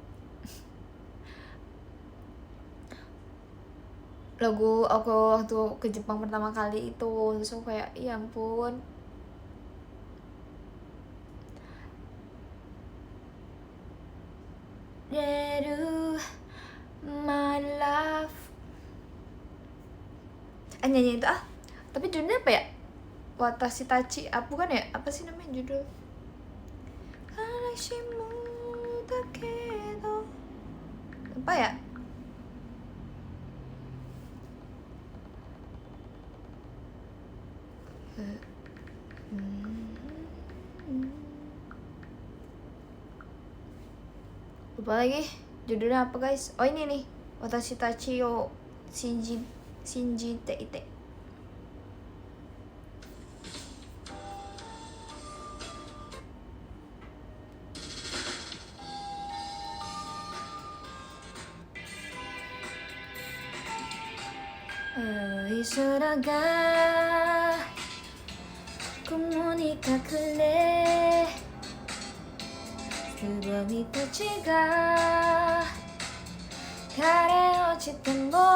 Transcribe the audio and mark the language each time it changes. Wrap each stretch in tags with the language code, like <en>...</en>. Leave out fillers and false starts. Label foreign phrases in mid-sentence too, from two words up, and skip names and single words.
<id>Lagu aku waktu ke Jepang pertama kali itu. Terus aku kayak, ya ampun. Deru my love. Nyanyi itu tapi judulnya apa ya?</id> <ja>私たち</ja> <id>bukan ya? Apa sih namanya judul?</id> <ja>悲しむ たけど.</ja> <id>Apa ya? Lupa lagi judulnya apa guys. Oh ini nih,</id> <ja>私たち よ 信じて いて. Isura ga雲に隠れつぼみたちが枯れ落ちても</ja>